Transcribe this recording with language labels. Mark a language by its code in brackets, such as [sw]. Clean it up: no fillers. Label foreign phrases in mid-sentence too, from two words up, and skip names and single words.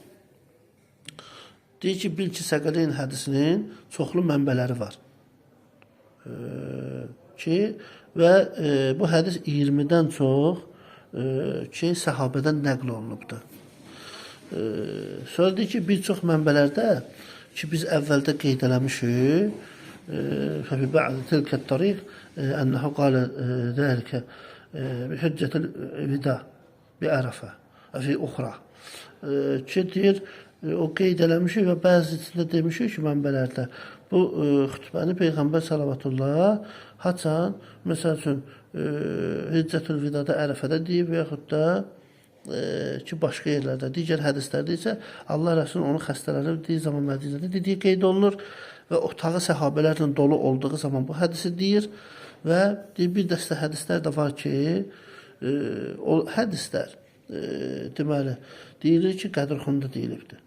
[az] Deyir ki, bil ki, Səqələyn hədisinin çoxlu mənbələri var. ki və bu hədis 20-dən çox ki səhabədən nəql olunubdur. Sonra deyir ki, bir çox mənbələrdə ki biz əvvəldə qeyd eləmişik, [ar] ففي بعض تلك الطريق أنه قال ذلك بحجة الوداع بعرفة في أخرى [az] ki deyir, o qeyd eləmişik və bəzisində demişik ki, mənbələrdə bu xütbəni Peyğəmbər salavatullah haçan, məsəl üçün Hiccətül Vidada Ərəfədə deyib və yaxud da ki başqa yerlərdə, digər hədislərdə isə Allah Rəsulü onu xəstələndiyi zaman Mədinədə dediyi qeyd olunur və otağı səhabələrlə dolu olduğu zaman bu hədisi deyir və bir dəstə hədislər də var ki, o hədislər deməli deyilir ki, Qədirxunda deyilibdir.